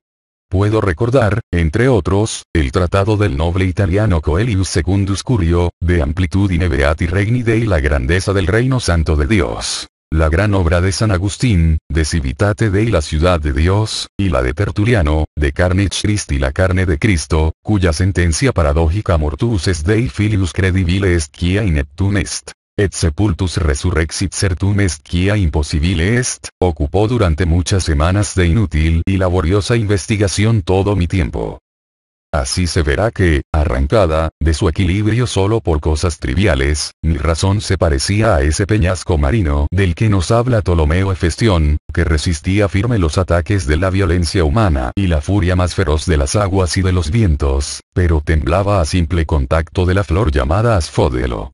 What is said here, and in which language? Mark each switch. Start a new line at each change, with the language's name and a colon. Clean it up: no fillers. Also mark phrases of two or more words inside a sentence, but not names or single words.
Spanish: Puedo recordar, entre otros, el tratado del noble italiano Coelius Secundus Curio, de Amplitudine Beati Regni Dei, la grandeza del reino santo de Dios. La gran obra de San Agustín, de Civitate Dei, la ciudad de Dios, y la de Tertuliano, de Carnage Christi, la carne de Cristo, cuya sentencia paradójica
Latin: mortus est Dei filius credibile est quia ineptum est, et sepultus resurrexit certum est quia impossibile est,
Spanish: ocupó durante muchas semanas de inútil y laboriosa investigación todo mi tiempo. Así se verá que, arrancada, de su equilibrio solo por cosas triviales, mi razón se parecía a ese peñasco marino del que nos habla Ptolomeo Hefestión, que resistía firme los ataques de la violencia humana y la furia más feroz de las aguas y de los vientos, pero temblaba a simple contacto de la flor llamada asfódelo.